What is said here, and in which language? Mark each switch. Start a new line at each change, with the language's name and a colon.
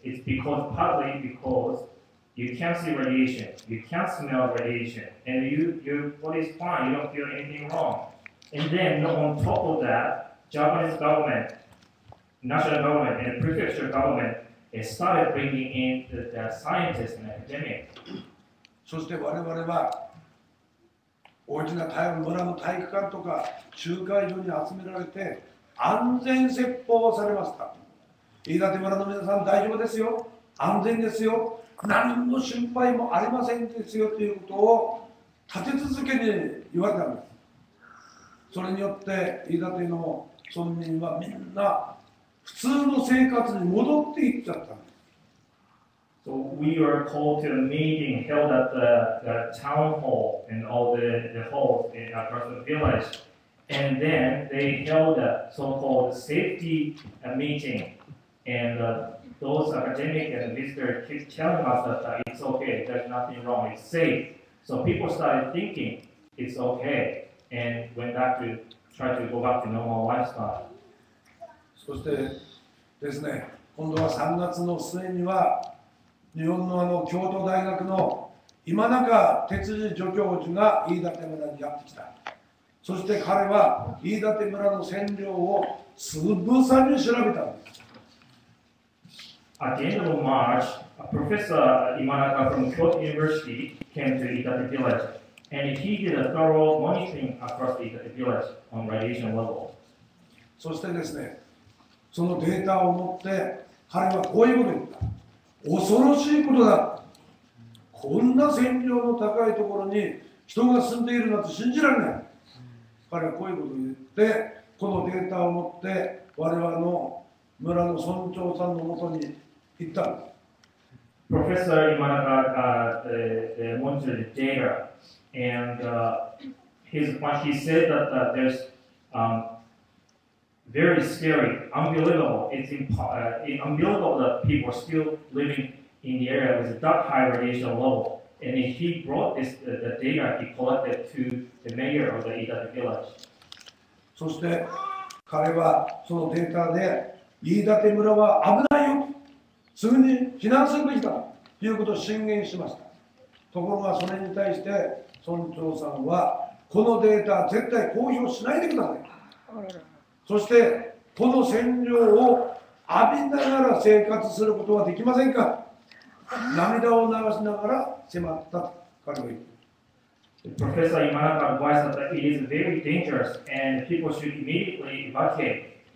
English: It's partly because you can't see radiation, you can't smell radiation, and your body is fine, you don't feel anything wrong. And then on top of that, Japanese government, national government, and prefecture government it started bringing in the scientists and academics.
Japanese: そして我々は大きな村の体育館とか集会所に集められて安全説法をされました。飯舘村の皆さん大丈夫ですよ、安全ですよ、何の心配もありませんですよということを立て続けに言われたんです。それによって飯舘の村民はみんな普通の生活に戻っていっちゃったんです。
English: So we were called to a meeting held at the town hall and all the halls across the village. And then they held a so-called safety meeting. And those academic and visitors keep telling us that it's okay, there's nothing wrong, it's safe. So people started thinking it's okay and went back to try to go back to normal lifestyle.
Japanese: そしてですね、今度は3月の末には日本の京都大学の今中哲司助教授が飯舘村にやってきた。そして彼は飯舘村の占領をつぶさに調べたんです。
English: At the end of March, a professor Imanaka from Kyoto University came to Itate village, and he did a thorough monitoring across the Itate village on radiation level.
Japanese: そしてですね、そのデータを持って彼はこういうことを言った。恐ろしいことだ。こんな線量の高いところに人が住んでいるなんて信じられない。彼はこういうことを言って、このデータを持って我々の村の村長さんのもとに行ったんです。
English: Professor Imanaka monitored the data, and he said that there's very scary, unbelievable. It's unbelievable that people are still living in the area with that high radiation level. And he brought the data he collected to the mayor of the Itate village.
Japanese: そして彼はそのデータで飯舘村は危ないよ、すぐに避難するべきだということを進言しました。ところがそれに対して村長さんはこのデータ絶対公表しないでください。そしてこの占領を浴びながら生活することはできませんか。涙を流しながら迫ったと彼は言う。
English: Professor Imanaka advised that it is very dangerous and people should immediately evacuate.